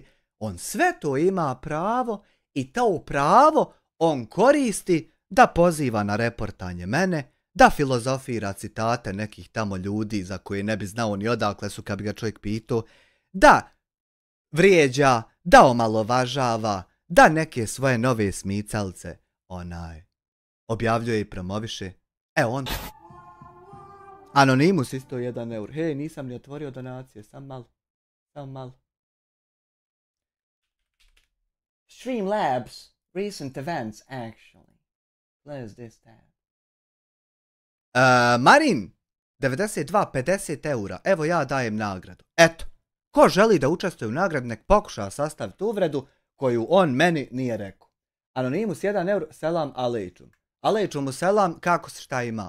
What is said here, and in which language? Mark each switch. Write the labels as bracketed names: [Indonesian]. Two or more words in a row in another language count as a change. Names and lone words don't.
[Bosnian] On sve to ima pravo i to pravo on koristi da poziva na reportanje mene, da filozofira citate nekih tamo ljudi za koje ne bi znao ni odakle su kad bi ga čovjek pitao, da vrijeđa, da omalovažava, da neke svoje nove smicalce objavljuje i promoviše. Evo on. Anonimus isto 1 eur. Hej, nisam ni otvorio donacije, sam malo. [English] Streamlabs, recent events actually. Close this tab. [Bosnian] Marin, 92, 50 eura. Evo ja dajem nagradu. Eto, ko želi da učestvuje u nagradu, nek pokuša sastaviti uvredu koju on meni nije rekao. Anonimus 1 eur, [Arabic] سلام عليكم. عليكم السلام, [Bosnian] kako se šta ima?